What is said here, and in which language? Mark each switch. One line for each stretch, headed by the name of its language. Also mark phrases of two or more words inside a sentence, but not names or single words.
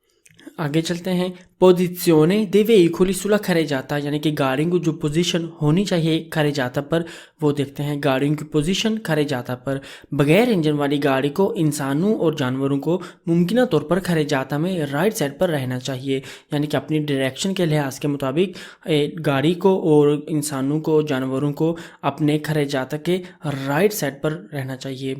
Hindi: आगे चलते हैं।
Italian: posizione dei veicoli sulla carreggiata,
Hindi: यानी कि गाड़ियों की जो पोजीशन होनी चाहिए carreggiata पर, वो देखते हैं। गाड़ियों की पोजीशन carreggiata पर। बगैर इंजन वाली गाड़ी को इंसानों और जानवरों को मुमकिन तौर पर carreggiata में
English: right side
Hindi: पर रहना चाहिए, यानी कि अपनी डायरेक्शन के लिहाज के मुताबिक गाड़ी को और इंसानों को, जानवरों को अपने carreggiata के
English: right side
Hindi: पर रहना चाहिए।